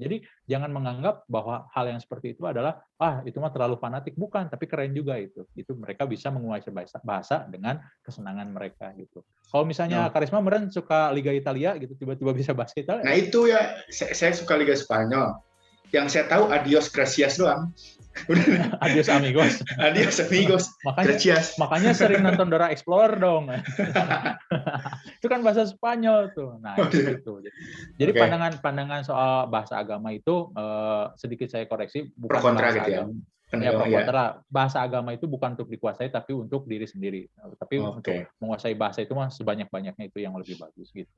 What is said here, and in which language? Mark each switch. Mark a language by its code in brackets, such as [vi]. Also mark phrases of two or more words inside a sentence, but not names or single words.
[id] Jadi jangan menganggap bahwa hal yang seperti itu adalah itu mah terlalu fanatik, bukan, tapi keren juga itu. Itu mereka bisa menguasai bahasa dengan kesenangan mereka gitu. Kalau misalnya Karisma meren suka Liga Italia gitu, tiba-tiba bisa bahasa Italia. Nah, itu ya, saya suka Liga Spanyol. Yang saya tahu [es] adios gracias [id] doang. [es] Adios amigos. Adios amigos. [id] Makanya sering nonton Dora Explorer dong. Itu kan bahasa Spanyol tuh. Nah, itu. Jadi pandangan soal bahasa agama itu sedikit saya koreksi, bukan bahasa agama. Pro kontra. Bahasa agama itu bukan untuk dikuasai tapi untuk diri sendiri. Tapi untuk menguasai bahasa itu mah sebanyak-banyaknya itu yang lebih bagus gitu.